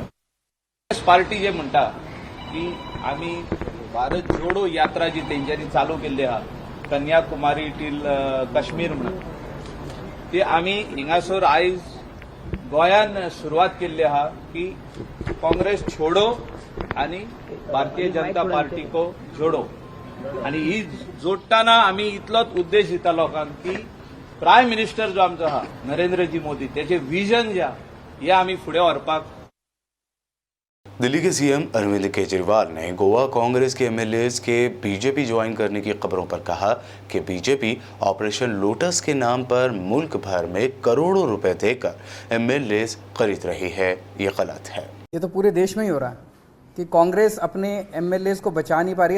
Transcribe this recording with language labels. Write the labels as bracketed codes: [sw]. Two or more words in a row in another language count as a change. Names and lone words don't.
[kok] काँग्रेस पार्टी जे म्हणटा की आमी भारत जोडो यात्रा जी तेंच्यांनी चालू केल्ली आहा कन्याकुमारी टील काश्मीर म्हणून ती आमी हिंगासर आयज गोंयान सुरवात केल्ली आहा की [hi] काँग्रेस छोडो [kok] आनी भारतीय जनता पार्टी [hi] को जोडो। [kok] आनी ही जोडटाना आमी इतलोच उद्देश दिता लोकांक की [en] prime minister [kok] जो आमचो आहा नरेंद्रजी मोदी त्याचे विजन जे आहा हे आमी फुडें व्हरपाक। [hi] दिल्ली के सीएम अरविंद केजरीवाल ने गोवा कांग्रेस के एमएलए के बीजेपी ज्वाइन करने की खबरों पर कहा कि बीजेपी ऑपरेशन लोटस के नाम पर मुल्क भर में करोड़ों रुपए देकर एमएलए खरीद रही है। ये गलत है। ये तो पूरे देश में ही हो रहा है कि कांग्रेस अपने एमएलए को बचा नहीं पा रही है।